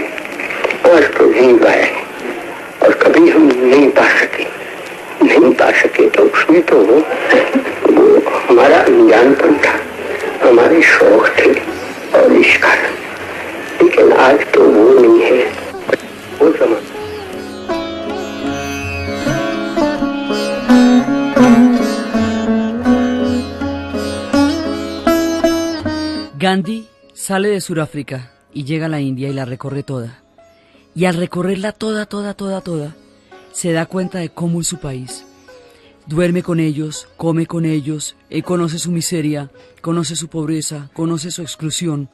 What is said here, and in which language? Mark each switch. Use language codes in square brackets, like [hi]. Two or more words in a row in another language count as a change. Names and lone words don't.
[hi] आज तो नहीं पाए और कभी हम नहीं पा सके तो उसमें तो वो हमारा अनजानपन था, हमारे शौक थे और इस कारण। लेकिन आज तो वो नहीं है, वो समय। [es] Gandhi sale de Sudáfrica y llega a la India y la recorre toda. Y al recorrerla toda, se da cuenta de cómo es su país. Duerme con ellos, come con ellos, conoce su miseria, conoce su pobreza, conoce su exclusión.